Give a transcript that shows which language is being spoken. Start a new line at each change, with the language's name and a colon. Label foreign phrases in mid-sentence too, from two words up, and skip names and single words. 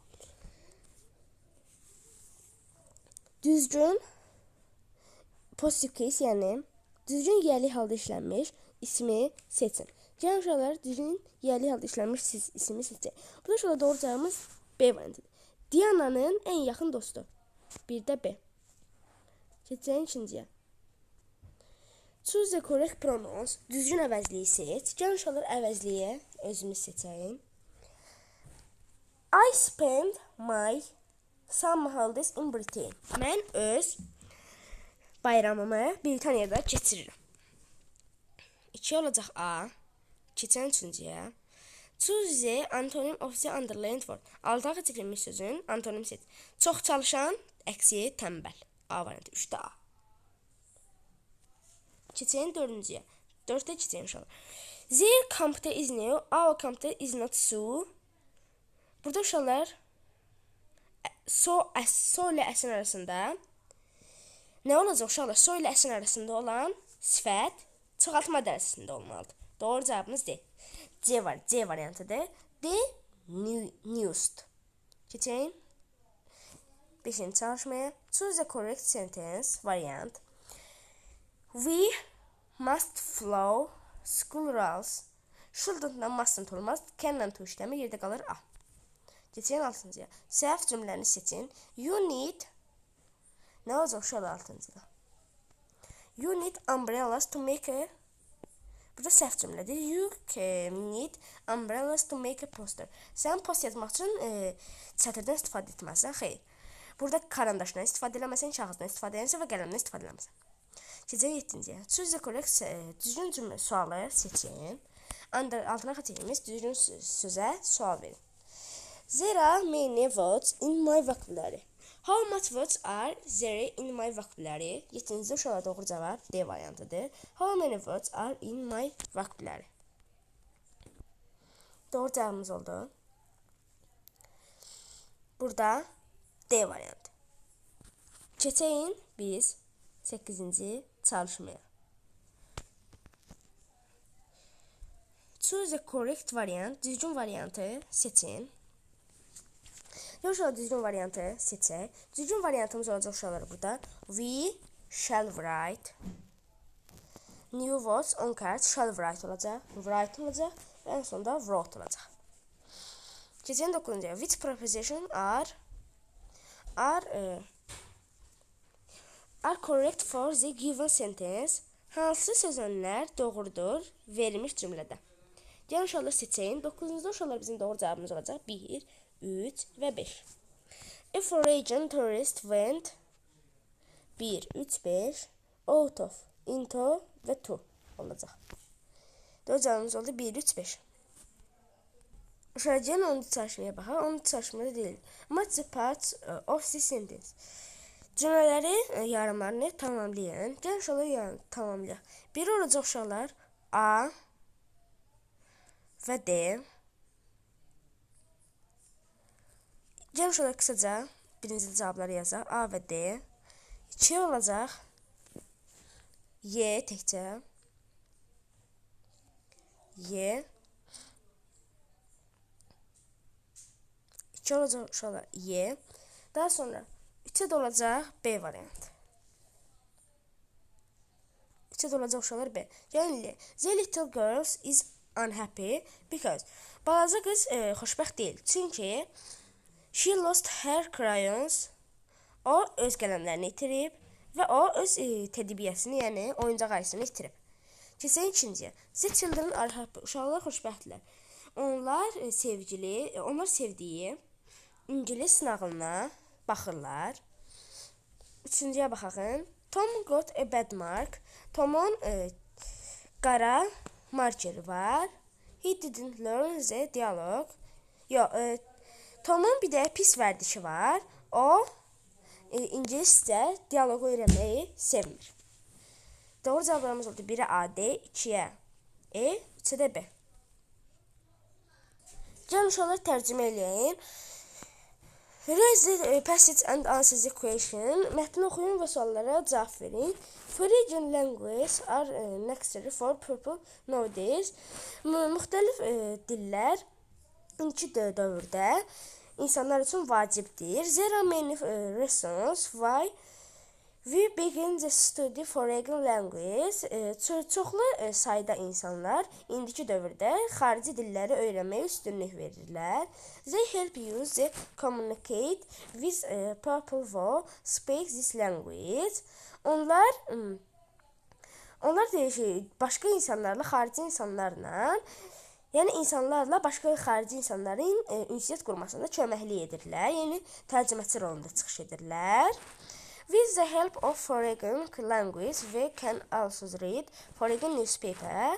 Azerbaijani: Düzgün
English: positive case,
Azerbaijani: yəni düzgün yiyəlik halda işlənmiş ismi seçin. Yəni uşaqlar, düzgün yiyəlik halda işlənmiş ismi seçəcək. Burada uşaqlar doğru cavabımız B variantıdır.
Turkish: Diana'nın en yakın dostu.
Azerbaijani: Bir de B. Keçək ikinciyə.
English: Choose the correct pronouns.
Azerbaijani: Düzgün əvəzliyi seç. Gəlin uşaqlar əvəzliyə özümüz seçək.
English: I spend my summer holidays in Britain.
Azerbaijani: Mən öz bayramımı Britaniyada keçirirəm. 2 olacaq A. Keçən üçüncüyə.
English: Choose the antonym of the underlined word.
Azerbaijani: Alta çəkilmiş sözün antonim seç. Çox çalışan, əksi tənbəl. A variantı 3-də A. Keçəyin dördüncüyə. 4-də keçəyin uşaqlar.
English: Their computer is new, our computer is not so.
Azerbaijani: Burada uşaqlar so ilə əsin arasında nə olacaq uşaqlar? So ilə əsin arasında olan sifət çoxaltma dərəcəsində olmalıdır. Doğru cavabımız D. C variantıdır. D. Newst. Keçəyin 5-ci çalışmaya.
English: Choose the correct sentence variant. We must follow school rules.
Azerbaijani: Shouldn't-la mustn't olmaz. Can-la to işləmi yerdə qalır A. Keçəyin 6-cıya. Səhv cümləni seçin.
English: You need
Azerbaijani: nə olacaq uşaqlar 6-cıda?
English: You need umbrellas to make a
Azerbaijani: Burada səhv cümlədir.
English: You need umbrellas to make a poster.
Azerbaijani: Sən post yazmaq üçün çətirdən istifadə etməlisən. Xeyr. Burada karandaşdan istifadə eləməsən, kağızdan istifadə eləməsən və qələmdən istifadə eləməsən. Keçək 7-ciyə.
English: Choose the correct
Azerbaijani: düzgün cümlə sualı seçin. Altına xəttimiz düzgün sözə sual verin.
English: There are many words in my vocabulary. How much words are there in my vocabulary?
Azerbaijani: 7-ci uşaqlar doğru cavab D variantıdır.
English: How many words are in my vocabulary?
Azerbaijani: Doğru cavabımız oldu. Burada D variantı. Keçəyin biz 8-ci çalışmaya.
English: Choose the correct variant.
Azerbaijani: Düzgün variantı seçin. Uşaqlar düzgün variantı seçək. Düzgün variantımız olacaq uşaqlar burada.
English: We shall write. New words on cards shall write olacaq.
Azerbaijani: Write olacaq. Və ən sonunda wrote olacaq. Keçən 9-cuya.
English: Which preposition are correct for the given sentence?
Azerbaijani: Hansı sözlər doğrudur verilmiş cümlədə? Gəlin uşaqlar seçəyin. 9-cu uşaqlar bizim doğru cavabımız olacaq. 1, 3 və 5.
English: A foreign tourist went 1, 3, 5 out of, into və to olacaq.
Azerbaijani: Doğru cavabımız oldu 1, 3, 5. Uşaqlar gəlin 10-cu çalışmaya baxaq. 10-cu çalışmada deyil.
English: Match the parts of the sentence.
Azerbaijani: Cümlələri, yarımlarını tamamlayın. Gəlin uşaqlar tamamlayaq. Biri olacaq uşaqlar A və D. Gəlin uşaqlar qısaca birinci cavabları yazaq. A və D. 2 olacaq Y təkcə. Y. 2 olacaq uşaqlar Y. Daha sonra 3'e də olacaq B variantı. 3'e də olacaq uşaqlar B. Yəni,
English: the little girl is unhappy because
Azerbaijani: balaca qız xoşbəxt deyil.
English: Çünki she lost her crayons.
Azerbaijani: O öz qələmlərini itirib və o öz tədbiyyəsini, yəni oyuncaq ayısını itirib. Keçək ikinciyə.
English: The children are happy.
Azerbaijani: Uşaqlar xoşbəxtdirlər. Onlar sevdiyi ingilis nağılına baxırlar. Üçüncüyə baxın.
English: Tom got a bad mark.
Azerbaijani: Tomun qara markeri var.
English: He didn't learn the dialogue.
Azerbaijani: Tomun bir də pis vərdişi var. O ingiliscə dialoqu öyrənməyi sevmir. Doğru cavablarımız oldu. 1'ə A, D, 2'yə E, 3'ə də B. Gəlin uşaqlar tərcümə eləyin.
English: Raise the passage and answer the question.
Azerbaijani: Mətni oxuyun və suallara cavab verin.
English: Foreign languages are necessary for people nowadays.
Azerbaijani: Müxtəlif dillər indiki dövrdə insanlar üçün vacibdir.
English: There are many reasons why we begin the study foreign language.
Azerbaijani: Çoxlu sayda insanlar indiki dövrdə xarici dilləri öyrənməyə üstünlük verirlər.
English: They help you to communicate with people who speak this language.
Azerbaijani: Onlar başqa insanlarla, xarici insanlarla, yəni insanlarla başqa xarici insanların ünsiyyət qurmasında köməklik edirlər. Yəni tərcüməçi rolunda çıxış edirlər.
English: With the help of foreign language, we can also read foreign newspaper.